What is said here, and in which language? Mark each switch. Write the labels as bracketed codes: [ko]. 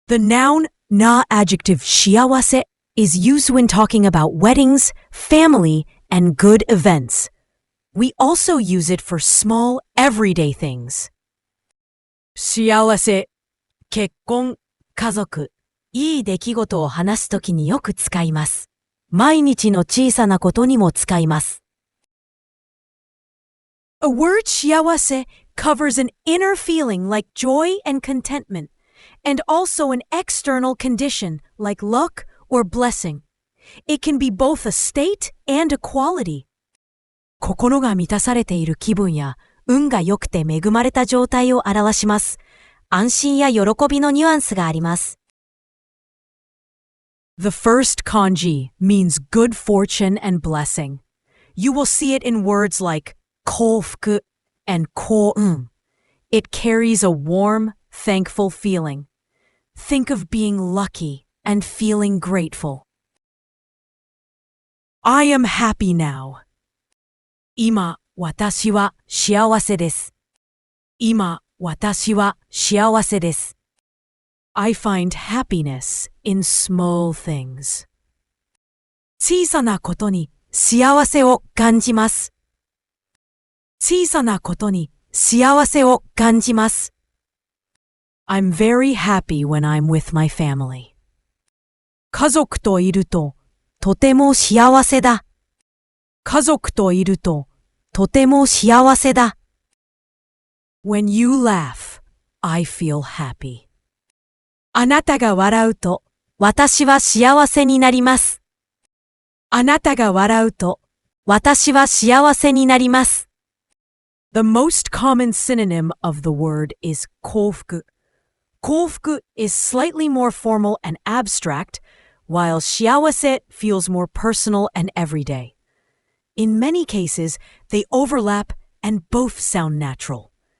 [en] The noun na-adjective しあわせ is used when talking about weddings, family, and good events. We also use it for small, everyday things. [ja] 幸せ、結婚、家族、いい出来事を話すときによく使います。毎日の小さなことにも使います。 [en] A word 幸せ covers an inner feeling like joy and contentment, and also an external condition like luck or blessing. It can be both a state and a quality. [ja] 心が満たされている気分や運が良くて恵まれた状態を表します。安心や喜びのニュアンスがあります。 [en] The first kanji means good fortune and blessing. You will see it in words like 幸福 and 幸運. It carries a warm, thankful feeling. Think of being lucky and feeling grateful. I am happy now. [ja] 今、私は幸せです。今、私は幸せです。 [en] I find happiness in small things. [ja] 小さなことに幸せを感じます。小さなことに幸せを感じます。 [en] I'm very happy when I'm with my family. [ja] 家族といるととても幸せだ。家族といるととても幸せだ。 [en] When you laugh, I feel happy. [ja] あなたが笑うと私は幸せになります。あなたが笑うと私は幸せになります。 [en] The most common synonym of the word is 幸福. 幸福 is slightly more formal and abstract, while 幸せ feels more personal and everyday. In many cases, they overlap and both sound natural.